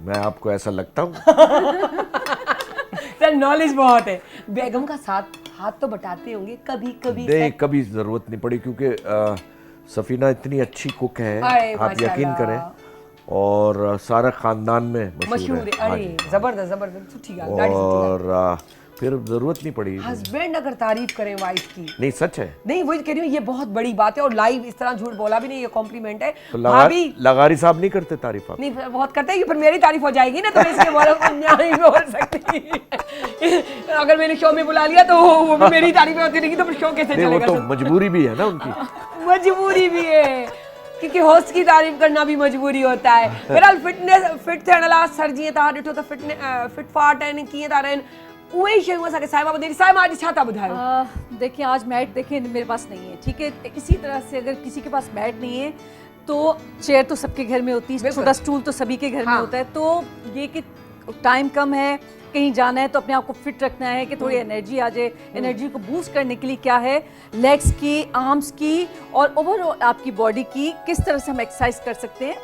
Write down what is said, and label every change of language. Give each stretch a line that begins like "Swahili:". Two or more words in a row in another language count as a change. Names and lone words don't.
Urdu: میں آپ کو ایسا لگتا ہوں سر نالج بہت ہے بیگم کا ساتھ ہاتھ تو بٹاتے ہوں گے کبھی کبھی نہیں کبھی ضرورت نہیں پڑی کیونکہ سفینہ اتنی اچھی کک ہے अरे آپ یقین माशाल्लाह। کریں اور سارا خاندان میں मशहूर है है हाँ अरे जी। زبردست زبردست
Sindhi: سٺي ڳالهه ڏاڍي سٺي
Urdu: اور پھر ضرورت نہیں پڑی ہسبینڈ اگر تعریف کریں وائف کی نہیں سچ ہے نہیں وہی کہہ رہی ہوں یہ بہت بڑی بات ہے اور لائیو اس طرح جھوٹ بولا بھی نہیں یہ کمپلیمنٹ ہے तो भाभी لغاری صاحب نہیں کرتے تعریف آپ نہیں بہت کرتے ہیں کہ پھر میری تعریف ہو جائے گی نا تو میں اس لیے بولا نہیں بول سکتی اگر میں نے شو میں بلا لیا تو وہ بھی میری تعریف ہوتی رہے گی تو پھر شو کیسے نہیں وہ चलेगा تو مجبوری بھی ہے نا ان کی مجبوری بھی ہے کیونکہ ہوسٹ کی تعریف کرنا بھی مجبوری ہوتا ہے بہرحال
Sindhi: فٽ ٿيڻ لاءِ سر جيئن توهان ڏٺو ته فٽ فاٽ آهن ڪيئن ٿا رهن اهي ئي شيون اسانکي صاحبه ٻڌائي صاحبه اڄ ڇا ٿا ٻڌايو
Urdu: دیکھیے آج میٹ دیکھیں میرے پاس نہیں ہے ٹھیک ہے اسی طرح سے اگر کسی کے پاس میٹ نہیں ہے تو چیئر تو سب کے گھر میں ہوتی ہے چھوٹا اسٹول تو سبھی کے گھر میں ہوتا ہے تو یہ کہ ٹائم کم ہے کہیں جانا ہے تو اپنے آپ کو فٹ رکھنا ہے کہ تھوڑی انرجی آ جائے، انرجی کو بوسٹ کرنے کے لیے کیا ہے، لیگز کی، آرمز کی اور اوورآل آپ کی باڈی کی کس طرح سے ہم ایکسرسائز کر سکتے ہیں.